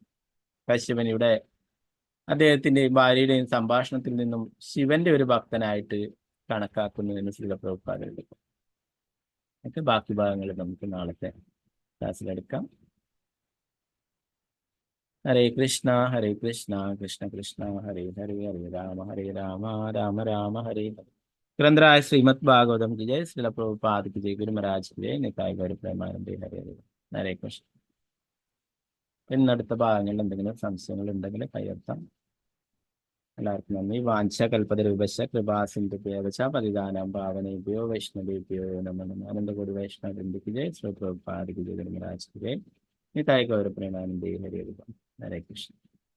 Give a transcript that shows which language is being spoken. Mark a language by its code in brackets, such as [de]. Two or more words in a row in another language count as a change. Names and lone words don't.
[ml] കശ്യപൻ ഇവിടെ അദ്ദേഹത്തിന്റെയും ഭാര്യയുടെയും സംഭാഷണത്തിൽ നിന്നും ശിവന്റെ ഒരു ഭക്തനായിട്ട് കണക്കാക്കുന്നു എന്ന് ശ്രീല പ്രഭുപാദർ. ഒക്കെ ബാക്കി ഭാഗങ്ങൾ നമുക്ക് നാളത്തെ ക്ലാസ്സിലെടുക്കാം. [sa] ഹരേ കൃഷ്ണ കൃഷ്ണ കൃഷ്ണ ഹരേ ഹരേ, ഹരേ രാമ രാമ രാമ ഹരേ ഹരേ. [hi] ഗ്രന്ഥരായ ശ്രീമദ് ഭാഗവതം की जय, श्रील प्रभुपाद की जय, गुरु महाराज की जय, निताय गौर प्रेमानंदे ഹരേ ഹരേ. ഹരേ കൃഷ്ണ. [ml] ഇന്നടുത്ത ഭാഗങ്ങളിൽ എന്തെങ്കിലും സംശയങ്ങൾ ഉണ്ടെങ്കിൽ കയ്യെത്താം. എല്ലാവർക്കും നന്ദി. [sa] വാഞ്ച കൽപതരൂപശ കൃപാ സിന്ധുഭ്യവച പതിദാനം പാവനേഭ്യോ വൈഷ്ണവേഭ്യോ നമഃ. [ml] ആനന്ദകോടി വൈഷ്ണവ വൃന്ദയ്ക്ക് ജയ്, [hi] ശ്രീ പ്രഭുപാദ് की जय, गुरु महाराज की जय, निताय गौर प्रेमानंदे हरे हरे. हरे कृष्ण.